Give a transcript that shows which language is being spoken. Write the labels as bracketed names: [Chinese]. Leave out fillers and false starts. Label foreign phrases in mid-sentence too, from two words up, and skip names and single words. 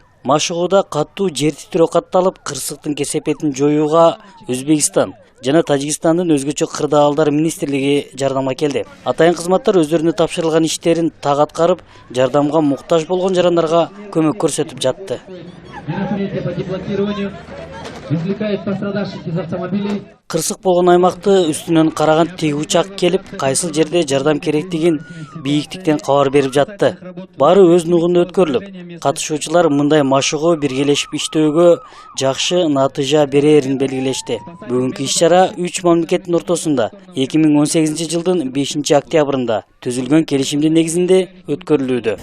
[Kyrgyz] Машыгууда каттуу жер титирөө катталып, кырсыктын кесепетин жоюуга Өзбекстан жана Тажикстандын өзгөчө кырдаалдар министрлиги жардамга келди. Атайын кызматтар өздөрүнө тапшырылган иштерин так аткарып, жардамга муктаж болгон жарандарга көмөк көрсөтүп жатты. [Russian] Мероприятие по деблокированию извлекает пострадавших из автомобилей. [Kyrgyz] Кырсык болгон аймакты үстүнөн караган теги учак келип, кайсыл жерде жардам керектигин бийиктиктен кабар берип жатты. Баары өз нугунда өткөрүлүп, катышуучулар мындай машыгуу биргелешип иштөөгө жакшы натыйжа берерин белгилешти. Бүгүнкү иш-чара 3 мамлекеттин ортосунда 2018 жылдын 5-октябрында түзүлгөн келишимдин негизинде өткөрүлүүдө.